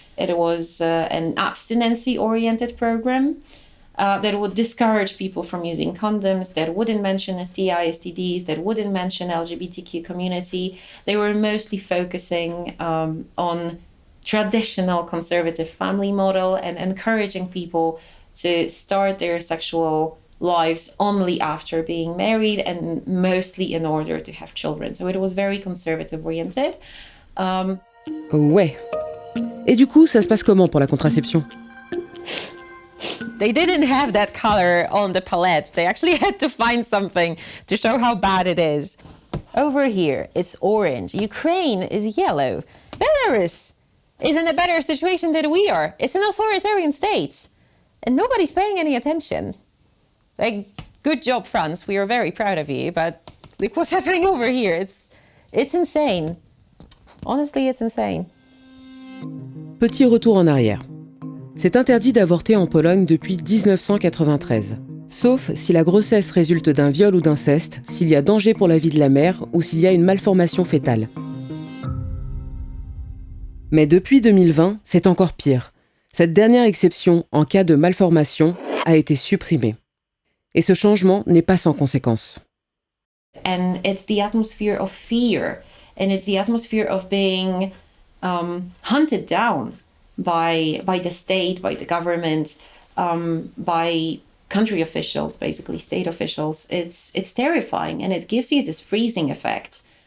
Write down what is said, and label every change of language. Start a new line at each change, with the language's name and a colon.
English: It was an abstinency-oriented program that would discourage people from using condoms, that wouldn't mention STI, STDs, that wouldn't mention LGBTQ community. They were mostly focusing on traditional conservative family model and encouraging people to start their sexual lives only after being married and mostly in order to have children. So it was very conservative oriented.
French: Ouais. Et du coup, ça se passe comment pour la contraception?
English: They didn't have that color on the palette. They actually had to find something to show how bad it is. Over here, it's orange. Ukraine is yellow. Belarus is in a better situation than we are. It's an authoritarian state. And nobody's paying any attention. Like, good job, France. We are very proud of you. But look what's happening over here. It's insane. Honestly, it's insane.
French: Petit retour en arrière. C'est interdit d'avorter en Pologne depuis 1993. Sauf si la grossesse résulte d'un viol ou d'inceste, s'il y a danger pour la vie de la mère ou s'il y a une malformation fœtale. Mais depuis 2020, c'est encore pire. Cette dernière exception en cas de malformation a été supprimée. Et ce changement n'est pas sans conséquences.
English: And it's the atmosphere of fear, and it's the atmosphere of being hunted down by the state, by the government, by country officials, basically state officials. It's terrifying, and it gives you this freezing effect.